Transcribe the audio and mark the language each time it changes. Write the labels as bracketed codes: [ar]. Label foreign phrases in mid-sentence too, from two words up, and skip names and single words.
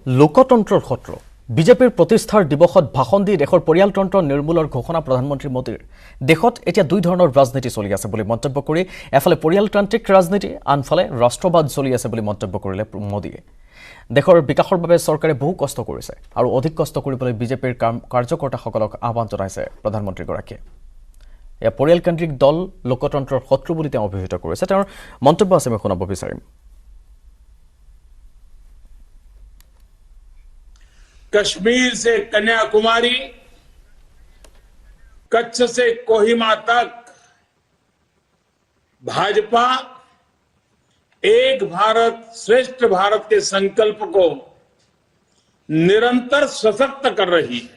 [as] লোকতন্ত্ৰৰ সত্ৰ বিজেপিৰ প্ৰতিষ্ঠাৰ দিৱসত ভাষণ দি দেশৰ পৰিয়ালতন্ত্ৰ নিৰ্মূলৰ ঘোষণা প্ৰধানমন্ত্ৰী মোদীৰ দেশত এতিয়া দুই ধৰণৰ ৰাজনীতি চলি আছে বুলি মন্তব্য কৰি এফালে পৰিয়ালতান্ত্ৰিক ৰাজনীতি আনফালে ৰাষ্ট্ৰবাদ চলি আছে বুলি মন্তব্য কৰিলে মোদীয়ে দেশৰ বিকাশৰ বাবে চৰকাৰে বহু কষ্ট কৰিছে আৰু অধিক কষ্ট কৰিবলৈ বিজেপিৰ কাৰ্যকৰ্তাসকলক আহ্বান জনাইছে প্ৰধানমন্ত্ৰীগৰাকীয়ে এয়া পৰিয়ালকেন্দ্ৰিক দল লোকতন্ত্ৰৰ শত্ৰু বুলি তেওঁ অভিহিত কৰিছে তেওঁৰ মন্তব্য আছে মই শুনাব বিচাৰিম [hi] कश्मीर से कन्याकुमारी, कच्छ से कोहिमा तक भाजपा एक भारत श्रेष्ठ भारत के संकल्प को निरंतर सशक्त कर रही है।